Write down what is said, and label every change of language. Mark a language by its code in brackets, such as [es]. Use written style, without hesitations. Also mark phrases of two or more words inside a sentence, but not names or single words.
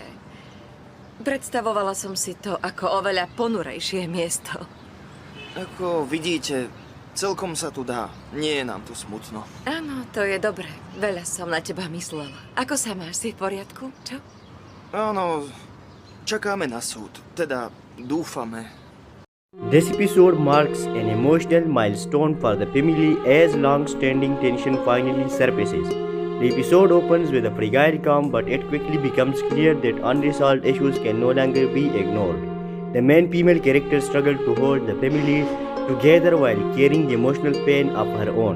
[sk] Predstavovala som si to ako oveľa ponurejšie miesto. Ako vidíte, celkom sa tu dá. Nie je nám tu smutno. Áno, to je dobré. Veľa som na teba myslela. Ako sa máš? Si v poriadku? Čo? Áno, čakáme na súd. Teda dúfame. [en] This episode marks an emotional milestone for the family as long-standing tension finally surfaces. The episode opens with a fragile calm, but it quickly becomes clear that unresolved issues can no longer be ignored. The main female character struggles to hold the family together while carrying the emotional pain of her own.